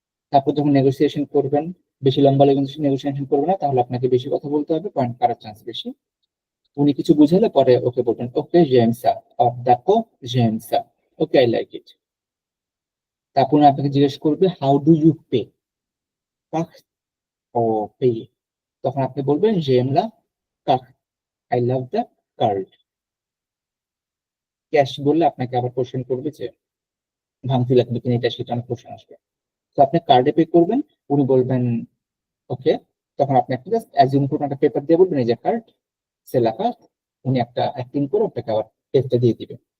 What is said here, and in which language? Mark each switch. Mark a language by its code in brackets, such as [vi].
[bn] তারপর যখন নেগোসিয়েশন করবেন, বেশি লম্বা নেগোসিয়েশন করবেন না, তাহলে আপনাকে বেশি কথা বলতে হবে, পয়েন্ট পাওয়ার চান্স বেশি। উনি কিছু বুঝালে পরে ওকে বলবেন ওকে [fr] j'aime ça, or d'accord j'aime ça, [en] Okay I like it. [bn] তারপর উনি আপনাকে জিজ্ঞেস করবে [en] how do you pay, [bn] O pay, তখন আপনি বলবেন [fr] j'aime la carte, [en] I love the card। [bn] Cash বললে আপনাকে আবার কোশ্চেন করবে যে ভাঙতি লাগবে কিনা, এটা সেটা অনেক কোশ্চেন আসবে। তো আপনি কার্ডে পে করবেন, উনি বলবেন ওকে, তখন আপনি একটা জাস্ট অ্যাজিউম করুন, একটা পেপার দিয়ে বলবেন এই যে কার্ড, সে লেখা, উনি একটা অ্যাক্টিং করে আপনাকে আবার টেস্টটা দিয়ে দিবে।